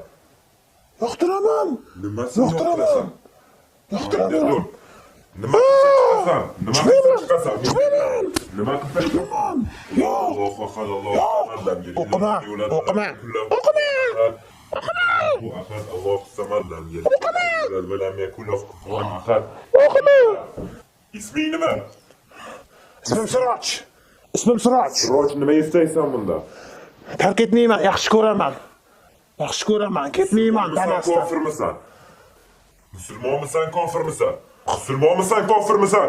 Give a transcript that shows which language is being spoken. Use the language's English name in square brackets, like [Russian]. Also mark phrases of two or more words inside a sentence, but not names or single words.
[Uzbek] Yoqtiraman. Nimasini yoqtirasan? Yoqtiraman. Nima qilsan? Nima qilsan? Nima qilsan? [Arabic] الله أكبر، الله أكبر. [Uzbek] O'qima. [Arabic] بو أحد الله الصمد لم يلد ولم يكن له كفوا أحد. [Uzbek] Isming nima? Ismim Siroj. Siroj, nima istaysan bundan? Tark etmayman, yaxshi ko'raman. Ketmayman tanasdan. Kofirmisan? Musulmonmisan, kofirmisan?